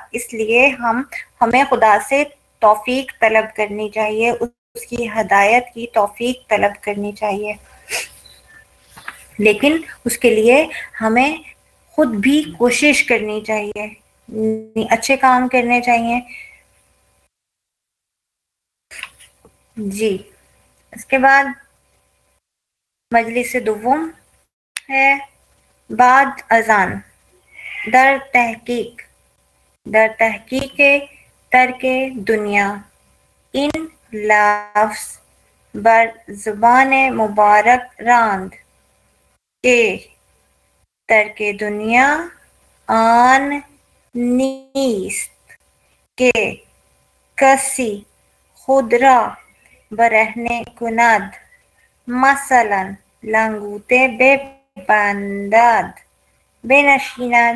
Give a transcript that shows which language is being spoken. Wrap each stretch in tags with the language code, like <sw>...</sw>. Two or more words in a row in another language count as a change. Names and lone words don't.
<ur>اس لیے ہمیں خدا سے توفیق طلب کرنی چاہیے, اس کی ہدایت کی توفیق طلب کرنی چاہیے, لیکن اس کے لیے ہمیں خود بھی کوشش کرنی چاہیے, اچھے کام کرنے چاہیے. جی, اس کے بعد مجلس دوم ہے بعد اذان.</ur> <fa>در تحقیق ترک دنیا. ان لفظ بر زبان مبارک راند کہ ترک دنیا آن نیست کہ کسی خود را برهنه کند, مثلا لنگوته ببندد بنشیند.</fa>